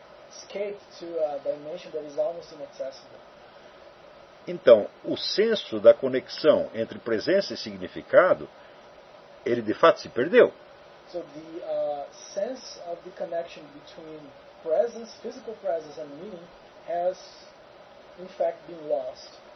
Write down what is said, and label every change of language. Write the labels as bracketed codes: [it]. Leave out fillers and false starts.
[en] Escaped to a dimension that is almost inaccessible. [pt] Então, o senso da conexão entre presença e significado, ele de fato se perdeu. [en] So the sense of the connection between presence, physical presence and meaning has in fact been lost.